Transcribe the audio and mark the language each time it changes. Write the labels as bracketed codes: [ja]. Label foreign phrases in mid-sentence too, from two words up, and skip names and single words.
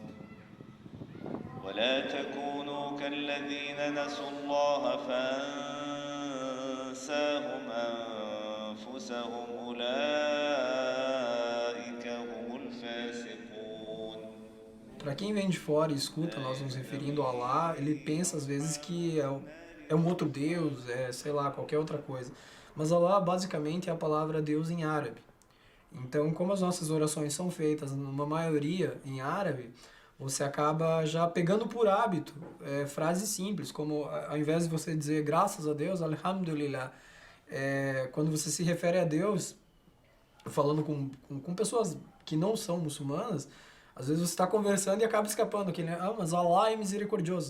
[ar] ولا تكونوا كالذين نسوا الله فأنساهم أنفسهم أولئك هم الفاسقون. [pt] Para quem vem de fora e escuta nós nos referindo a Allah, ele pensa às vezes que é um outro Deus, sei lá, qualquer outra coisa. Mas Allah basicamente é a palavra Deus em árabe. Então, como as nossas orações são feitas, numa maioria, em árabe, você acaba já pegando por hábito frases simples, como ao invés de você dizer graças a Deus, alhamdulillah, quando você se refere a Deus, falando com pessoas que não são muçulmanas, às vezes você está conversando e acaba escapando aquele, mas Allah é misericordioso.